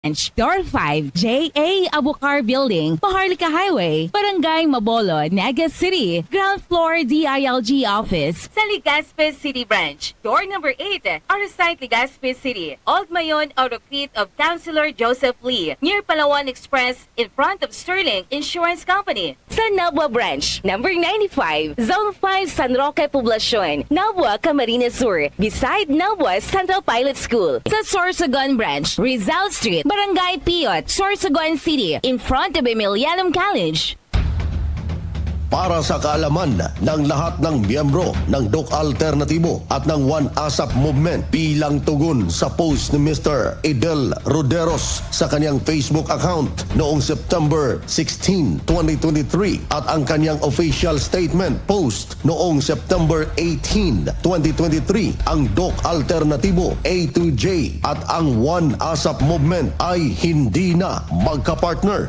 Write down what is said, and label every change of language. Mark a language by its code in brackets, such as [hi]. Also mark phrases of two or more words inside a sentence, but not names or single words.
[en] Door 5, J.A. Abukar Building, Paharlika Highway, Barangay Mabolo, Naga City. Ground floor DILG office sa Legazpi City Branch. Door number 8, our site Legazpi City. Old Mayon Autocrete of Councilor Joseph Lee, near Palawan Express, in front of Sterling Insurance Company. [tl] Sa Nabua Branch, number 95, Zone 5, San Roque Poblacion, Nabua, Camarines Sur, beside Nabua Central Pilot School. Sa Sorsogon Branch, Rizal Street, Barangay Piot, Sorsogon City, [en] in front of Emilianum College. [tl] Para sa kaalaman ng lahat ng miyembro ng DOC Alternatibo at ng One ASAP Movement bilang tugon sa post ni Mr. Idel Roderos sa kanyang Facebook account noong September 16, 2023 at ang kanyang official statement post noong September 18, 2023, ang DOC Alternatibo A to J at ang One ASAP Movement ay hindi na magkapartner.